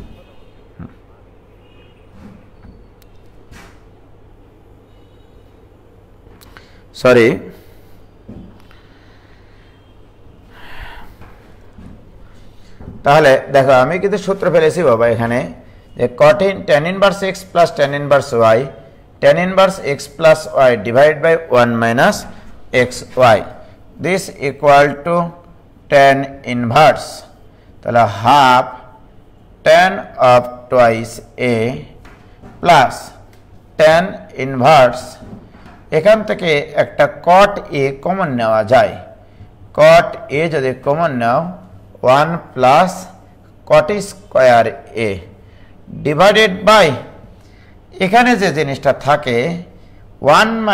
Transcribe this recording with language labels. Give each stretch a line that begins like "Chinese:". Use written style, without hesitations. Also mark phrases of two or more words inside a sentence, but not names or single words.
Bangla: সরি, তাহলে দেখো আমি কিন্তু সূত্র ফেলেছি বাবা এখানে যে
English: tan inverse x plus tan inverse y, tan inverse x plus y divided by 1 minus xy, this equal to tan inverse, তাহলে half tan of twice a plus tan inverse,
Bangla: এখান থেকে একটা
English: cot a common
Bangla: নেওয়া যায়,
English: cot a
Bangla: যদি কমন নাও
English: 1 plus cot square a divided by
Bangla: এখানে যে জিনিসটা থাকে
English: 1